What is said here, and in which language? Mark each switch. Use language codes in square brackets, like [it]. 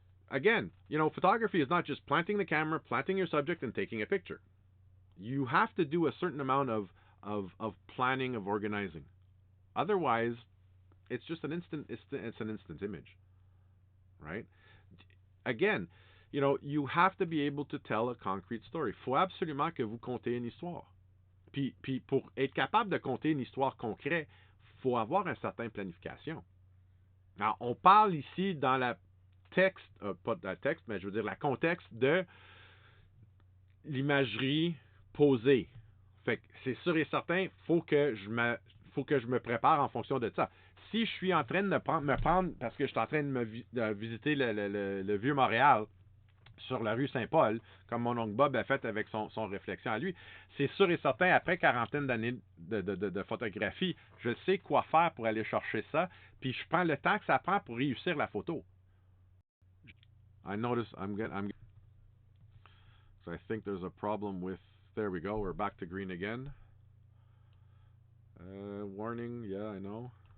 [en] Again, photography is not just planting the camera, planting your subject, and taking a picture. You have to do a certain amount of planning, of organizing. Otherwise, it's just an instant. It's an instant image, right? Again, you have to be able to tell a concrete story. [fr] Faut absolument que vous contez une histoire. Puis pour être capable de conter une histoire concrète, faut avoir un certain planification. Alors, on parle ici dans la texte, pas de la texte, mais je veux dire la contexte de l'imagerie posée. Fait que c'est sûr et certain, faut que je me prépare en fonction de ça. Si je suis en train de me prendre parce que je suis en train de visiter le vieux Montréal sur la rue Saint-Paul, comme mon oncle Bob a fait avec son réflexion à lui, c'est sûr et certain, après quarantaine d'années de photographie, je sais quoi faire pour aller chercher ça, puis je prends le temps que ça prend pour réussir la photo. [en] I notice so I think there's a problem with, there we go, we're back to green again. Warning, yeah, I know.